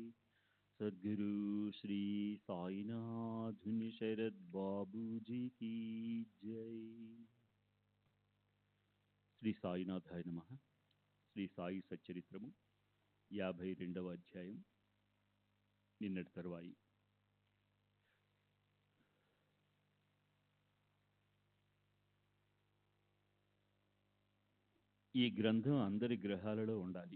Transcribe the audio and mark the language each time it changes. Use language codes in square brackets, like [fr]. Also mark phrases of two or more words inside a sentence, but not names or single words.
[hi] सद्गुरु श्री साईनाथ शरद बाबू जी की जय। [sa] శ్రీ సాయినాథాయ నమః. [te] శ్రీ సాయి సచ్చరిత్రము 52వ అధ్యాయం. నిన్నటి తరువాయి. ఈ గ్రంథం అందరి గ్రహాలలో ఉండాలి.